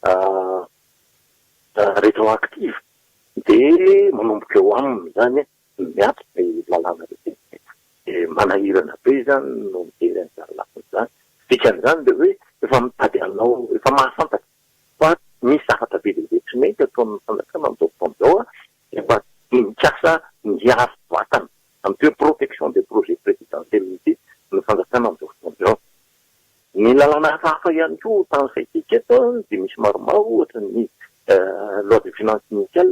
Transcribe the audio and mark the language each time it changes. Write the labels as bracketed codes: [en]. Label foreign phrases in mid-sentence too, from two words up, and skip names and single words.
[mg] rétroactive dia manomboka eo aminy zany miaty ny lalàna rehetra manahirana be zany no mijery an'izany lafiny zany dikan'izany dia hoe efa mitady anao efa mahafantatra fa misy zavatra be lehibe tsy mety atao amin'ny fanjakana amin'izao fotoan'izao efa mikasa miaro vatana amin'ny hoe [fr] protection des projets présidentiels [mg] ity ny fanjakana amin'izao fotoan'izao ny lalàna hafahafa ihany koa tanysaitika eto dia misy maromaro ohatra ny [fr] loi de finance initiale